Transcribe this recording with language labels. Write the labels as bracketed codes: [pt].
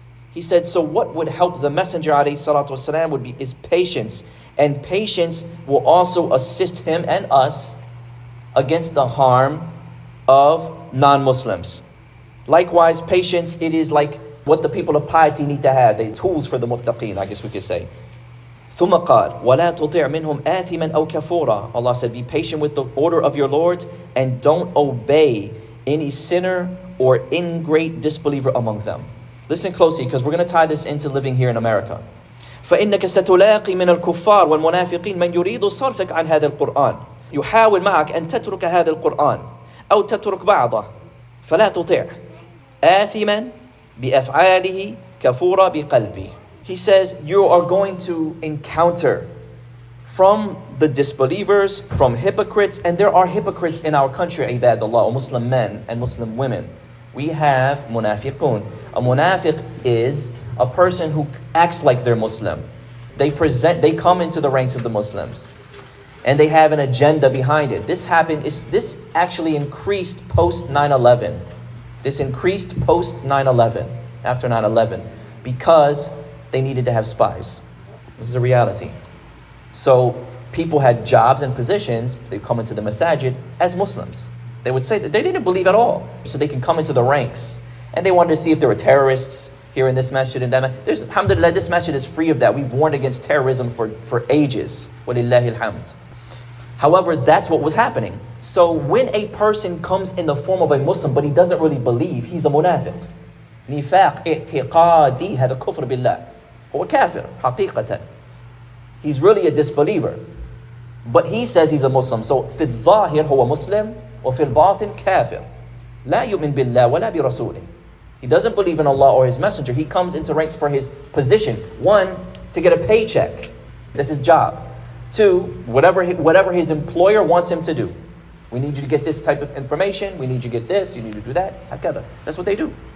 [en] He said, so what would help the Messenger alayhi salatu wasalam is patience. And patience will also assist him and us against the harm of non-Muslims. Likewise, patience, it is like what the people of piety need to have. The tools for the muttaqeen, I guess we could say. [ar] ثم قال ولا تطع منهم آثما أو كفورا. [en] Allah said, be patient with the order of your Lord and don't obey any sinner or ingrate disbeliever among them. Listen closely, because we're going to tie this into living here in America. [ar] فإنك ستلاقي من الكفار والمنافقين من يريد صرفك عن هذا القرآن يحاول معك أن تترك هذا القرآن أو تترك بعضه فلا تطع آثما بأفعاله كفورا بقلبه. [en] He says you are going to encounter from the disbelievers, from hypocrites, and there are hypocrites in our country, ibadallah, Muslim men and Muslim women. We have munafiqun. A munafiq is a person who acts like they're Muslim. They come into the ranks of the Muslims. And they have an agenda behind it. This actually increased post 9/11. This increased post 9/11, after 9/11, because they needed to have spies. This is a reality. So people had jobs and positions. They come into the Masjid as Muslims. They would say that they didn't believe at all. So they can come into the ranks. And they wanted to see if there were terrorists here in this masjid and that masjid. Alhamdulillah, this masjid is free of that. We've warned against terrorism for ages. Walillahi alhamd. However, that's what was happening. So when a person comes in the form of a Muslim, but he doesn't really believe, he's a munafiq. [ar] Nifaq i'tiqadi, هذا كفر بالله. هو كافر حقيقة. [en] He's really a disbeliever. But he says he's a Muslim. [ar] So في الظاهر هو مسلم وفي الباطن كافر. لا يؤمن بالله ولا برسوله. [en] He doesn't believe in Allah or His Messenger. He comes into ranks for his position. One, to get a paycheck. That's his job. Two, whatever his employer wants him to do. We need you to get this type of information. We need you to get this. You need to do that. That's what they do.